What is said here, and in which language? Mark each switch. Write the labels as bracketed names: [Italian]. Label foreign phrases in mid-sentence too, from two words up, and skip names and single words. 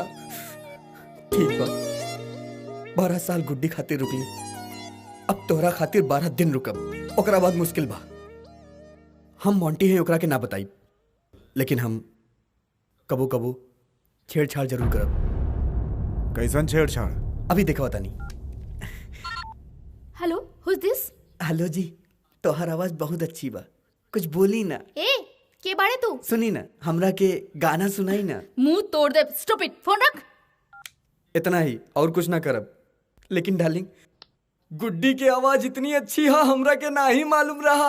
[Bhojpuri] ठीक बा, 12 साल गुड्डी खातिर रुकली, अब तोहरा खातिर 12 दिन रुकब, ओकरा बाद मुश्किल बा। हम मोंटी हैं ओकरा के ना बताई, लेकिन हम कबो कबो छेड़छाड़ जरूर करब। कैसन छेड़छाड़? अभी देखा तानी। हेलो, [English] Who is this? [Bhojpuri] हेलो जी, तोहर आवाज बहुत अच्छी बा, कुछ बोली ना। ए, के बारे तू? सुनी ना, हमरा के गाना सुनाई ना। मुंह तोड़ दे, स्टूपिड, फोन रख। इतना ही, और कुछ ना करब। लेकिन डार्लिंग, गुड्डी की आवाज इतनी अच्छी है, हमरा के ना ही मालूम रहा।